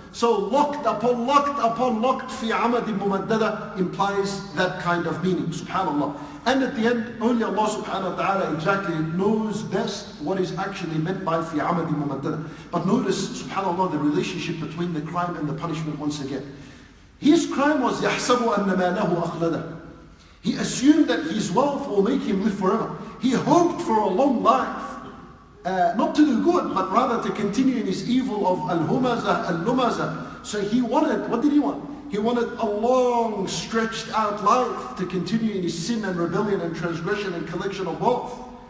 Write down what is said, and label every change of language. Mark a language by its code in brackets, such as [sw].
[en] So locked upon locked, fi amadin mumaddada implies that kind of meaning, subhanallah. And at the end, only Allah subhanahu wa ta'ala exactly knows best what is actually meant by fi amadin mumaddada. But notice, subhanallah, the relationship between the crime and the punishment once again. His crime was [ar] يَحْسَبُ أَنَّ مَا لَهُ أَخْلَدَهُ. [en] He assumed that his wealth will make him live forever. He hoped for a long life. Not to do good, but rather to continue in his evil of al-Humazah, al-Lumazah. So he wanted, what did he want? He wanted a long stretched out life to continue in his sin and rebellion and transgression and collection of wealth.